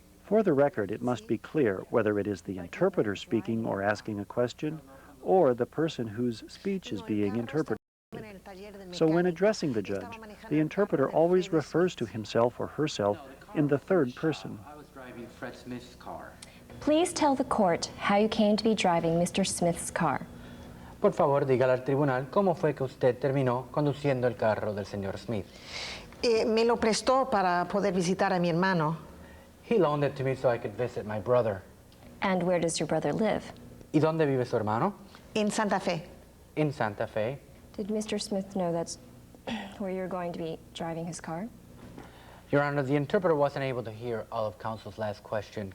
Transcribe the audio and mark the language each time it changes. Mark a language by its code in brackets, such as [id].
[en] For the record, it must be clear whether it is the interpreter speaking or asking a question, or the person whose speech is being interpreted. So when addressing the judge, the interpreter always refers to himself or herself in the third person. I was driving Fred Smith's car. Please tell the court how you came to be driving Mr. Smith's car. [es] Por favor, dígale al tribunal cómo fue que usted terminó conduciendo el carro del señor Smith. Me lo prestó para poder visitar a mi hermano. [en] He loaned it to me so I could visit my brother. And where does your brother live? [es] ¿Y dónde vive su hermano? En Santa Fe. [en] In Santa Fe. Did Mr. Smith know that's where you're going to be driving his car? Your Honor, the interpreter wasn't able to hear all of counsel's last question.